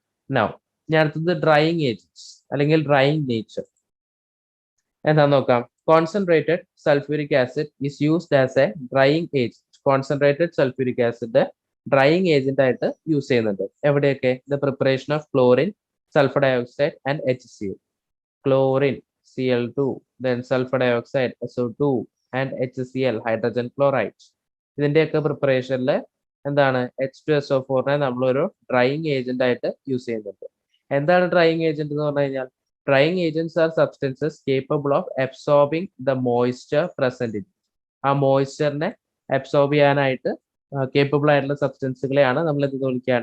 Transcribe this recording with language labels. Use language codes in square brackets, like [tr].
[ml] Now ഞാൻ അടുത്തത് drying agents അല്ലെങ്കിൽ ഡ്രൈയിങ് നേച്ചർ എന്താന്ന് നോക്കാം. [en] Concentrated sulphuric acid is used as a drying agent. [ml] Concentrated sulphuric acid drying agent ആയിട്ട് use ചെയ്യുന്നുണ്ട്. എവിടെയൊക്കെ? [en] The preparation of chlorine, sulphur dioxide and HCl. Chlorine Cl2, then sulfur dioxide SO2 and HCl hydrogen chloride. [ml] ഇതിന്റെയൊക്കെ പ്രിപ്പറേഷനിൽ എന്താണ്? H2SO4നെ നമ്മളൊരു drying agent ആയിട്ട് use ചെയ്യുന്നുണ്ട്. എന്താണ് drying agent എന്ന് പറഞ്ഞു കഴിഞ്ഞാൽ? [en] Drying agents are substances capable of absorbing the moisture present in. [ml] ആ മോയ്സ്ചറിനെ അബ്സോർബ് ചെയ്യാനായിട്ട് കേപ്പബിൾ ആയിട്ടുള്ള സബ്സ്റ്റൻസുകളെയാണ് നമ്മൾ എന്ത് വിളിക്കുക?